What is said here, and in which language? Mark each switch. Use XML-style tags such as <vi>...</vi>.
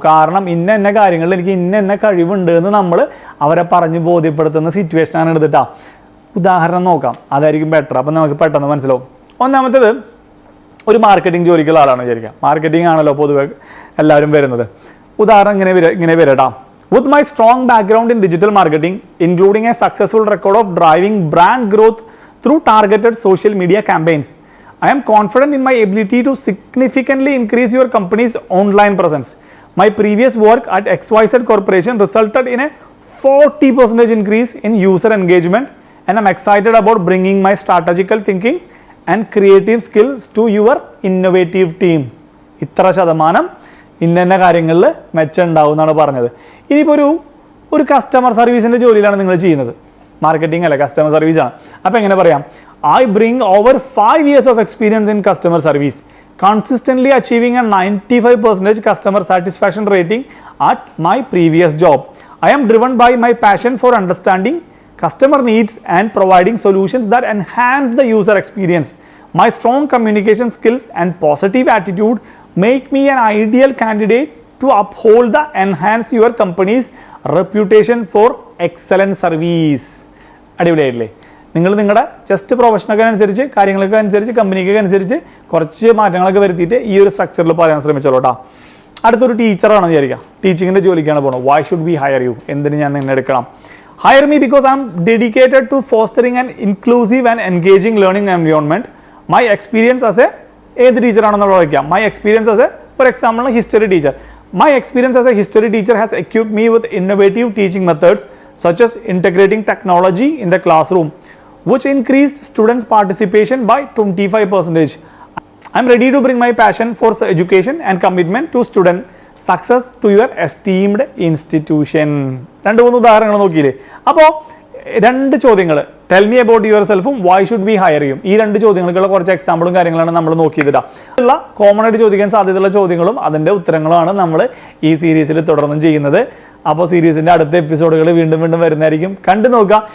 <ml>കാരണം ഇന്ന കാര്യങ്ങളിൽ എനിക്ക് ഇന്ന കഴിവുണ്ട് എന്ന് നമ്മൾ അവരെ പറഞ്ഞ് ബോധ്യപ്പെടുത്തുന്ന സിറ്റുവേഷനാണ് എടുത്തിട്ടാ. ഉദാഹരണം നോക്കാം, അതായിരിക്കും ബെറ്റർ. അപ്പം നമുക്ക് പെട്ടെന്ന് മനസ്സിലാവും. ഒന്നാമത്തേത്, ഒരു മാർക്കറ്റിംഗ് ജോലിക്കുള്ള ആളാണ് വിചാരിക്കാം. മാർക്കറ്റിംഗ് ആണല്ലോ പൊതുവെ എല്ലാവരും വരുന്നത്. ഉദാഹരണം ഇങ്ങനെ വരട്ടാ.</ml> <en>With my strong background in digital marketing, including a successful record of driving brand growth through targeted social media campaigns, I am confident in my ability to significantly increase your company's online presence. My previous work at XYZ Corporation resulted in a 40% increase in user engagement, and I'm excited about bringing my strategical thinking and creative skills to your innovative team.</en> <ml>ഇത്ര ശതമാനം ഇന്ന കാര്യങ്ങളിൽ മെച്ചം ഉണ്ടാവും എന്നാണ് പറഞ്ഞത്. ഇനിയിപ്പോൾ ഒരു കസ്റ്റമർ സർവീസിൻ്റെ ജോലിയിലാണ് നിങ്ങൾ ചെയ്യുന്നത്. മാർക്കറ്റിംഗ് അല്ല, കസ്റ്റമർ സർവീസാണ്. അപ്പോൾ എങ്ങനെ പറയാം?</ml> <en>I bring over 5 years of experience in customer service, consistently achieving a 95% customer satisfaction rating at my previous job. I am driven by my passion for understanding customer needs and providing solutions that enhance the user experience. My strong communication skills and positive attitude make me an ideal candidate to uphold the enhance your company's reputation for excellent service.</en> <ml>അടിപൊളിയായിട്ടില്ലേ? നിങ്ങൾ നിങ്ങളുടെ just പ്രൊഫഷനൊക്കെ അനുസരിച്ച് കാര്യങ്ങളൊക്കെ അനുസരിച്ച് കമ്പനിക്കൊക്കെ അനുസരിച്ച് കുറച്ച് മാറ്റങ്ങളൊക്കെ വരുത്തിയിട്ട് ഈ ഒരു സ്ട്രക്ചറിൽ പറയാൻ ശ്രമിച്ചോളൂ കേട്ടോ. അടുത്തൊരു ടീച്ചറാണെന്ന് വിചാരിക്കാം. ടീച്ചിങ്ങിൻ്റെ ജോലിക്കാണ് പോകുന്നത്.</ml> <en>Why should we hire you?</en> <ml>എന്തിന് ഞാൻ നിന്നെ എടുക്കണം?</ml> <en>Hire me because I am dedicated to fostering an inclusive and engaging learning environment. My experience as a</en> <ml>ഏത് ടീച്ചറാണെന്നുള്ള വയ്ക്കാം.</ml> <en>My experience as a, for example, history teacher. My experience as a history teacher has equipped me with innovative teaching methods such as integrating technology in the classroom, which increased students' participation by 25%. I am ready to bring my passion for education and commitment to student success to your esteemed institution.</en> <ml>2-3 ഉദാഹരണങ്ങൾ നോക്കിയില്ലേ? അപ്പോൾ 2 ചോദ്യങ്ങൾ,</ml> <en>tell me about your സെൽഫും why should be hire you,</en> <ml>ഈ 2 ചോദ്യങ്ങൾക്കുള്ള കുറച്ച് എക്സാമ്പിളും കാര്യങ്ങളാണ് നമ്മൾ നോക്കിയതിടാ. ഉള്ള common ആയിട്ട് ചോദിക്കാൻ സാധ്യതയുള്ള ചോദ്യങ്ങളും അതിൻ്റെ ഉത്തരങ്ങളുമാണ് നമ്മൾ ഈ സീരീസിൽ തുടർന്നും ചെയ്യുന്നത്. അപ്പോൾ സീരീസിൻ്റെ അടുത്ത എപ്പിസോഡുകൾ വീണ്ടും വരുന്നതായിരിക്കും. കണ്ടു നോക്കുക.</ml>